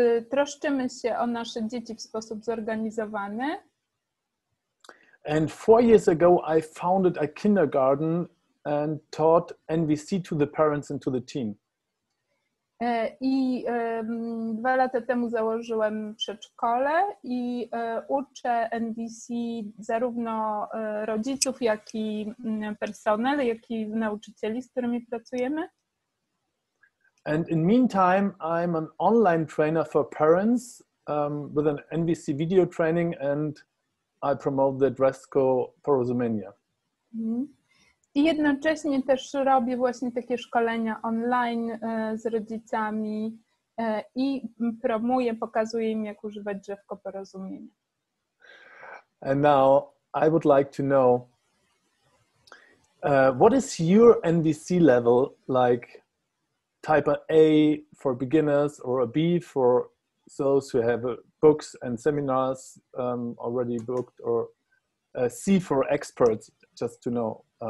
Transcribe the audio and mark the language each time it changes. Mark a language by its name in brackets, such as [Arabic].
[Polish] Troszczymy się o nasze dzieci w sposób zorganizowany. [English] And 4 years ago I founded a kindergarten and taught NVC to the parents and to the team. [Polish] I 2 lata temu założyłem przedszkole i uczę NVC zarówno rodziców, jak i personel, jak i nauczycieli, z którymi pracujemy. [English] And in meantime, I'm an online trainer for parents with an NVC video training, and I promote the Drzewko Porozumienia. [Polish] I jednocześnie też robię właśnie takie szkolenia online z rodzicami i promuję, pokazuję im, jak używać Drzewko Porozumienia. [English] And now I would like to know what is your NVC level, like type A for beginners or a B for those who have books and seminars already booked, or a C for experts, just to know.